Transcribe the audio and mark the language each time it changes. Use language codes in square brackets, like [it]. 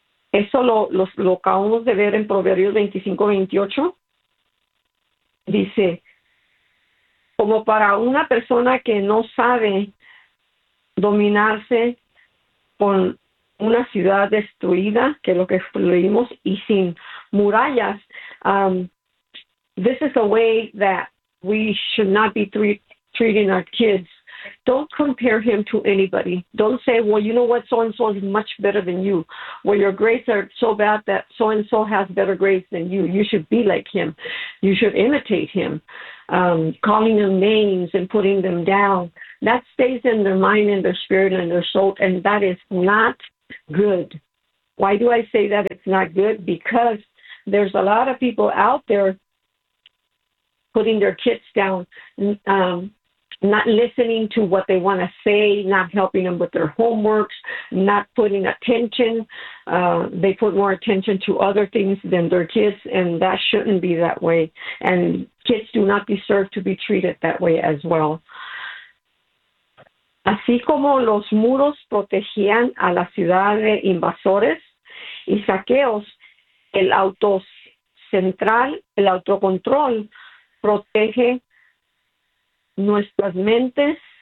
[es] Eso lo acabamos de ver en Proverbios 25:28. Dice, como para una persona que no sabe dominarse con una ciudad destruida, que es lo que leímos, y sin murallas. [en] This is the way that we should not be treating our kids. Don't compare him to anybody. Don't say, well, you know what, so-and-so is much better than you. Well, your grades are so bad that so-and-so has better grades than you. You should be like him. You should imitate him. Calling them names and putting them down. That stays in their mind and their spirit and their soul, and that is not good. Why do I say that it's not good? Because there's a lot of people out there putting their kids down, not listening to what they want to say, not helping them with their homeworks, not putting attention. They put more attention to other things than their kids, and that shouldn't be that way. And kids do not deserve to be treated that way as well. [es] Así como los muros protegían a la ciudad de invasores y saqueos, el autocentral, el autocontrol, protege nuestras mentes,